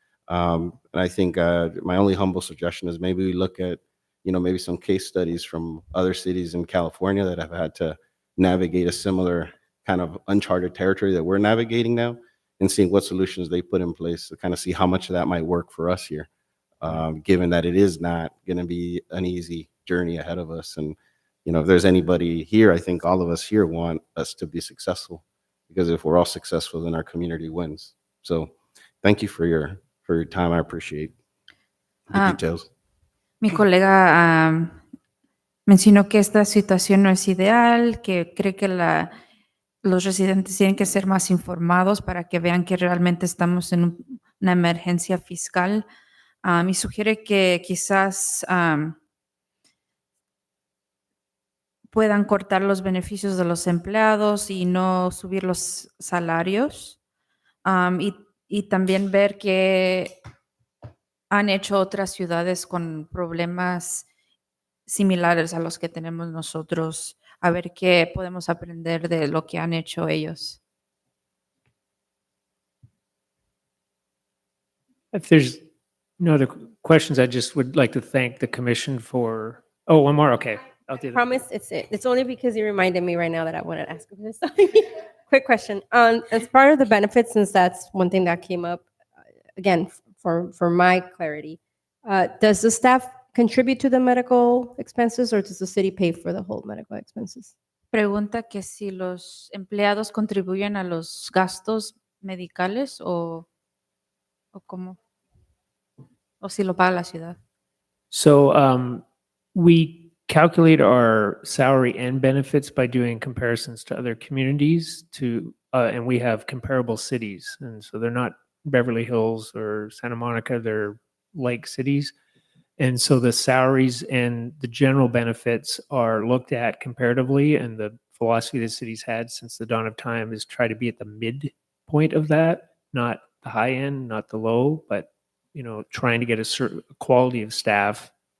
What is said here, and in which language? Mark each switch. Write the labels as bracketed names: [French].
[English] And I think my only humble suggestion is maybe we look at, maybe some case studies from other cities in California that have had to navigate a similar kind of uncharted territory that we're navigating now, and seeing what solutions they put in place to kind of see how much of that might work for us here, given that it is not going to be an easy journey ahead of us. And, if there's anybody here, I think all of us here want us to be successful, because if we're all successful, then our community wins. So thank you for your time. I appreciate the details. [Spanish] Mi colega mencionó que esta situación no es ideal, que cree que los residentes tienen que ser más informados para que vean que realmente estamos en una emergencia fiscal. Y sugiere que quizás puedan cortar los beneficios de los empleados y no subir los salarios. Y también ver que han hecho otras ciudades con problemas similares a los que tenemos nosotros, a ver qué podemos aprender de lo que han hecho ellos. [English] If there's no other questions, I just would like to thank the commission for, oh, one more, okay. I'll do that. Promise it's only because you reminded me right now that I wanted to ask him this. Quick question. As part of the benefits, since that's one thing that came up, again, for my clarity, does the staff contribute to the medical expenses, or does the city pay for the whole medical expenses? [Spanish] Pregunta que si los empleados contribuyen a los gastos medicales o cómo, o si lo paga la ciudad. [English] So we calculate our salary and benefits by doing comparisons to other communities and we have comparable cities. And so they're not Beverly Hills or Santa Monica, they're like cities. And so the salaries and the general benefits are looked at comparatively, and the philosophy the city's had since the dawn of time is try to be at the midpoint of that, not the high end, not the low, but trying to get a certain quality of staff.